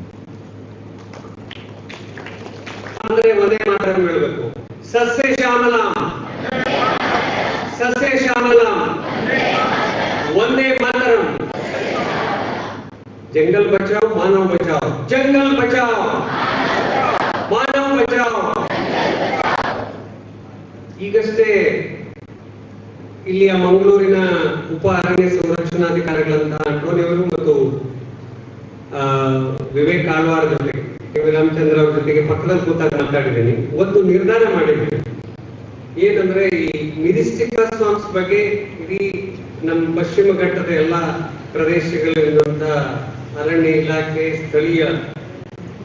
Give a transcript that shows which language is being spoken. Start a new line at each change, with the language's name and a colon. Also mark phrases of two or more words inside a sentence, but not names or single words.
Sanskrit: सस्य श्यामलाम्, सस्य श्यामलाम्, वन्दे मातरम्.
Hindi: जंगल बचाओ मानव बचाओ, जंगल बचाओ मानव बचाओ.
Kannada: ಈಗಷ್ಟೇ ಇಲ್ಲಿಯ ಮಂಗಳೂರಿನ ಉಪ ಅರಣ್ಯ ಸಂರಕ್ಷಣಾಧಿಕಾರಿಗಳಂತ ಅಂಟೋನಿಯವರು ಮತ್ತು ವಿವೇಕ್ ಆಳ್ವಾರ್ ಜೊತೆಗೆ ರಾಮಚಂದ್ರ ಅವ್ರ ಜೊತೆಗೆ ಪಕ್ಕದಲ್ಲಿ ಕೂತಾಗ ಮಾತಾಡಿದ್ದೀನಿ. ಒಂದು ನಿರ್ಧಾರ ಮಾಡಿದ್ದೀನಿ, ಏನಂದ್ರೆ ಈ
English: Myristica swamps
Kannada: ಬಗ್ಗೆ ಇಡೀ ನಮ್ಮ ಪಶ್ಚಿಮ ಘಟ್ಟದ ಎಲ್ಲ ಪ್ರದೇಶಗಳಿರುವಂತ ಅರಣ್ಯ ಇಲಾಖೆ, ಸ್ಥಳೀಯ